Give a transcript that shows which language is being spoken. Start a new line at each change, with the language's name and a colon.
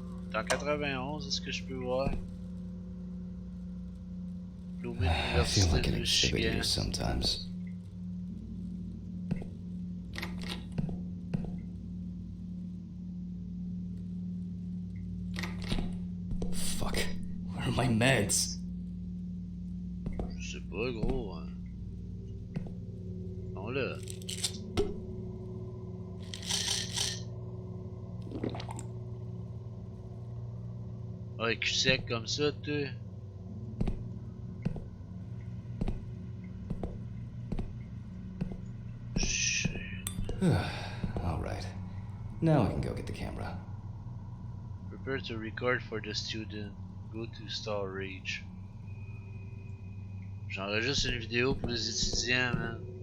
French: T'es en 91, est-ce que je peux voir?
English: I feel like an exhibit here sometimes. Fuck. Where are my meds?
French: Je sais pas, gros. Hein. Non, là. Ah, cul sec comme ça, tu.
English: Alright. Now I can go get the camera. Prepare to record for the student. Go to storage.
French: J'enregistre une vidéo pour les étudiants, man.